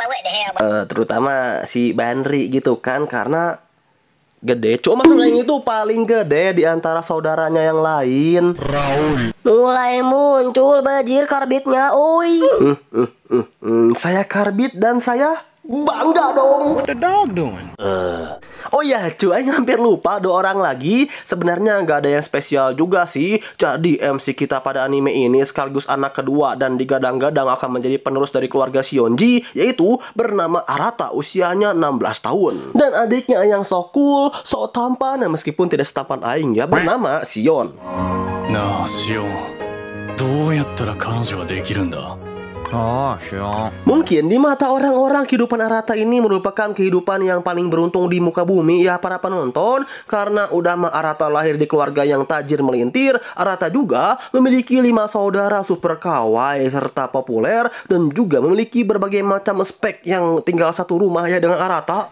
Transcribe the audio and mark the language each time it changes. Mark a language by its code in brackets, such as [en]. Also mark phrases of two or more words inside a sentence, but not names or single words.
[id] Terutama si Banri gitu kan, karena gede, cuma maksudnya itu paling gede di antara saudaranya yang lain. Raul Mulai muncul bajir karbitnya, oi. Saya karbit dan saya bangga dong. [en] What the dog doing? [id] Oh ya cuy, hampir lupa 2 orang lagi. Sebenarnya nggak ada yang spesial juga sih. Jadi MC kita pada anime ini sekaligus anak kedua dan digadang-gadang akan menjadi penerus dari keluarga Shionji, yaitu bernama Arata, usianya 16 tahun. Dan adiknya yang sok cool, sok tampan, dan meskipun tidak setampan aing ya, bernama Sion. [ja] なあシオンどうやったら彼女はできるんだ [id] Mungkin di mata orang-orang kehidupan Arata ini merupakan kehidupan yang paling beruntung di muka bumi ya para penonton. Karena udah Arata lahir di keluarga yang tajir melintir, Arata juga memiliki 5 saudara super kawaii serta populer, dan juga memiliki berbagai macam spek yang tinggal satu rumah ya dengan Arata.